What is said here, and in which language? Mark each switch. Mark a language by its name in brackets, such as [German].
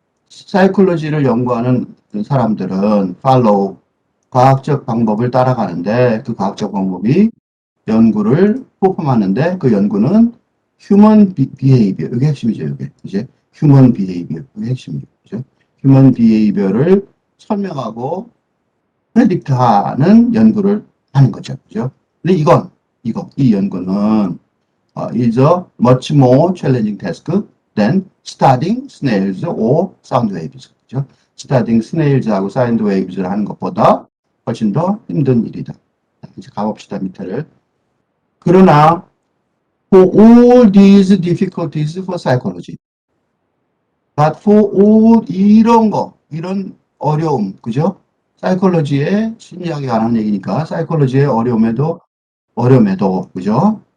[Korean] 사이콜로지를 연구하는 사람들은 follow 과학적 방법을 따라가는데 그 과학적 방법이 연구를 포함하는데 그 연구는 human behavior 이게 핵심이죠. 이게 이제 human behavior 이게 핵심이죠. 그죠? human behavior를 설명하고 predict하는 연구를 하는 거죠. 그죠? 근데 이 연구는 [English] is a much more challenging task than studying snails or sound waves. [Korean] 그죠? studying snails하고 sound waves를 하는 것보다 훨씬 더 힘든 일이다. 이제 가봅시다 밑에를. 그러나 [English] for all these difficulties for psychology, but for all [Korean] 이런 어려움, 그죠? 사이콜로지의 심리학에 관한 얘기니까 사이콜로지의 어려움에도 그죠?